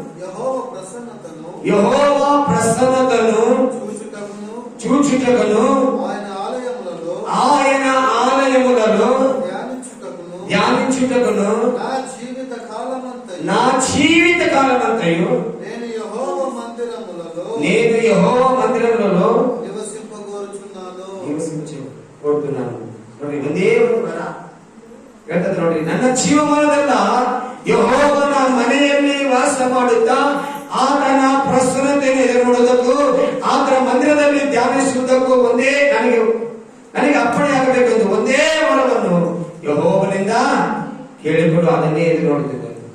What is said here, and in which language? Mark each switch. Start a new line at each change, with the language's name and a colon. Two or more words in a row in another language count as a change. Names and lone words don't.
Telugu: యెహోవా ప్రసన్నతను చూచుటకును ఆయన ఆలయములలో ధ్యానించుటకును నా జీవిత కాలమంతయు నేను యెహోవా మందిరములలో నివసించుకోరుతున్నాను.
Kannada: ನೋಡಿ, ಒಂದೇ ಒಂದು ವರ ಹೇಳ್ತದೆ ನೋಡಿ, ನನ್ನ ಜೀವಮಾನದಲ್ಲ ಯೆಹೋವನ ಮನೆಯಲ್ಲಿ ವಾಸ ಮಾಡುತ್ತಾ ಆತನ ಪ್ರಸನ್ನತೆಯನ್ನು ಎದುರು ನೋಡುವುದಕ್ಕೂ ಆತನ ಮಂದಿರದಲ್ಲಿ ಧ್ಯಾನಿಸುವುದಕ್ಕೂ ಒಂದೇ ನನಗೆ ಅಪ್ಪಣೆ ಆಗಬೇಕೆಂದು ಒಂದೇ ವರವನ್ನು ಯೆಹೋವನಿಂದ ಕೇಳಿಕೊಂಡು ಅದನ್ನೇ ಎದುರು ನೋಡುತ್ತಿದ್ದೆ.